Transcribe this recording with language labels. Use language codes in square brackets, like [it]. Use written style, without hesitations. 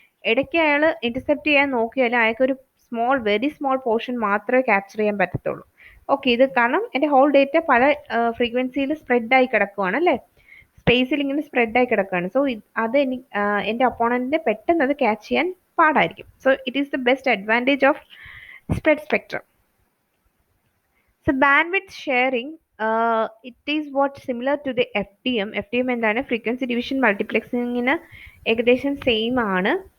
[ml] ഇടയ്ക്ക് അയാൾ ഇന്റർസെപ്റ്റ് ചെയ്യാൻ നോക്കിയാൽ അയാൾക്കൊരു വെരി സ്മോൾ പോർഷൻ മാത്രമേ ക്യാപ്ചർ ചെയ്യാൻ പറ്റത്തുള്ളൂ. ഓക്കെ, ഇത് കാരണം എൻ്റെ ഹോൾ ഡേറ്റ പല ഫ്രീക്വൻസിയിൽ സ്പ്രെഡായി കിടക്കുവാണ് അല്ലേ, സ്പേസിൽ ഇങ്ങനെ സ്പ്രെഡായി കിടക്കുകയാണ്. സോ അത് എൻ്റെ ഒപ്പോണൻറ്റിനെ പെട്ടെന്ന് അത് ക്യാച്ച് ചെയ്യാൻ പാടായിരിക്കും. [en] So it is the best advantage of spread spectrum. So bandwidth sharing, it is what similar to the FDM. [ml] FDM എന്താണ്? ഫ്രീക്വൻസി ഡിവിഷൻ മൾട്ടിപ്ലെക്സിങ്ങിന് ഏകദേശം സെയിം ആണ്.